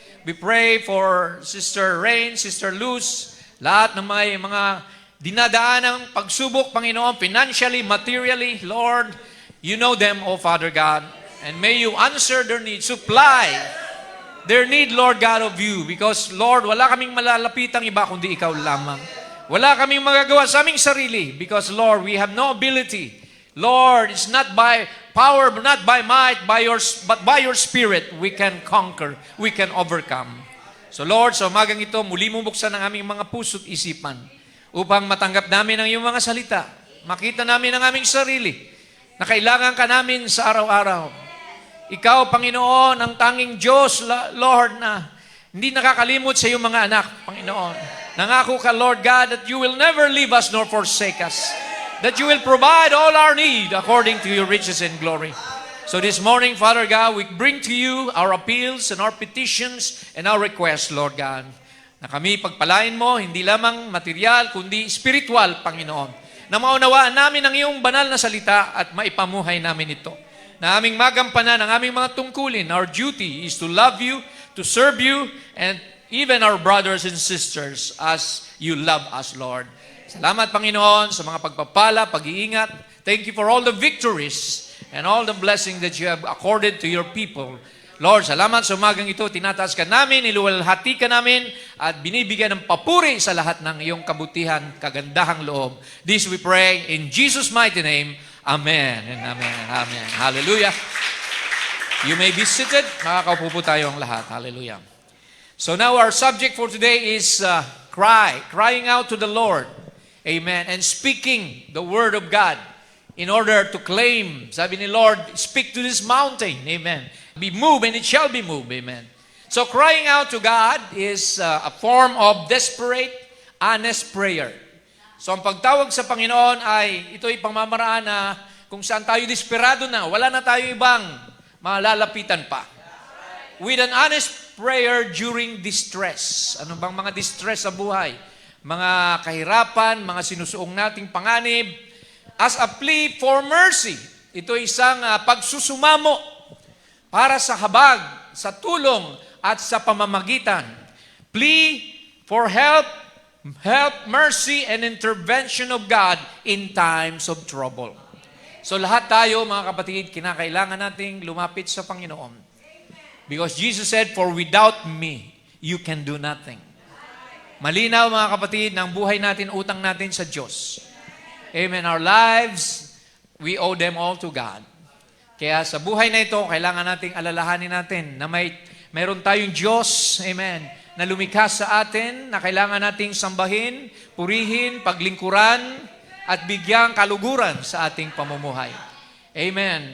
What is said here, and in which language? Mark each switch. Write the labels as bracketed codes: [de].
[en] We pray for Sister Rain, Sister Luz, [tl] lahat ng may mga dinadaan ng pagsubok, Panginoon, [en] financially, materially, Lord, you know them, O Father God, and may you answer their need, supply their need, Lord God, of you, because, Lord, [tl] wala kaming malalapitang iba kundi ikaw lamang. Wala kaming magagawa sa aming sarili [en] because, Lord, we have no ability. Lord, it's not by power, not by might, but by your Spirit, we can conquer, we can overcome. [tl] So, Lord, sa umagang ito, muli mong buksan ang aming mga puso't isipan upang matanggap namin ang iyong mga salita. Makita namin ang aming sarili na kailangan ka namin sa araw-araw. Ikaw, Panginoon, ang tanging Diyos, Lord, na hindi nakakalimot sa iyong mga anak, Panginoon. Nangako ka, [en] Lord God, that you will never leave us nor forsake us. That you will provide all our need according to your riches and glory. So this morning, Father God, we bring to you our appeals and our petitions and our requests, Lord God. [tl] Na kami pagpalain mo, hindi lamang material, kundi spiritual, Panginoon. Na maunawaan namin ang iyong banal na salita at maipamuhay namin ito. Na aming magampanan ang aming mga tungkulin. [en] Our duty is to love you, to serve you, and even our brothers and sisters as you love us, Lord. [tl] Salamat, Panginoon, sa mga pagpapala, pag-iingat. [en] Thank you for all the victories and all the blessings that you have accorded to your people. [tl] Lord, salamat sa umagang ito. Tinataas ka namin, iluwalhati ka namin, at binibigyan ng papuri sa lahat ng iyong kabutihan, kagandahang loob. [en] This we pray in Jesus' mighty name. Amen and amen. Amen. Hallelujah. You may be seated. [tl] Makakaupo po tayo ang lahat. Hallelujah. [en] So now our subject for today is crying out to the Lord. Amen. And speaking the word of God in order to claim. [tl] Sabi ni Lord, [en] speak to this mountain. Amen. Be moved and it shall be moved. Amen. So crying out to God is a form of desperate, honest prayer. [tl] So ang pagtawag sa Panginoon ay ito'y pamamaraan na kung saan tayo desperado na, wala na tayo ibang malalapitan pa. [en] With an honest prayer during distress. [tl] Ano bang mga distress sa buhay? Mga kahirapan, mga sinusuong nating panganib, [en] as a plea for mercy. [tl] Ito isang pagsusumamo para sa habag, sa tulong, at sa pamamagitan. [en] Plea for help, mercy, and intervention of God in times of trouble. [tl] So lahat tayo, mga kapatid, kinakailangan nating lumapit sa Panginoon. [en] Because Jesus said, for without me, you can do nothing. [tl] Malinaw, mga kapatid, ng buhay natin, utang natin sa Diyos. Amen. [en] Our lives, we owe them all to God. [tl] Kaya sa buhay na ito, kailangan nating alalahanin natin na mayroon tayong Diyos, amen, na lumikha sa atin, na kailangan nating sambahin, purihin, paglingkuran, at bigyang kaluguran sa ating pamumuhay. Amen.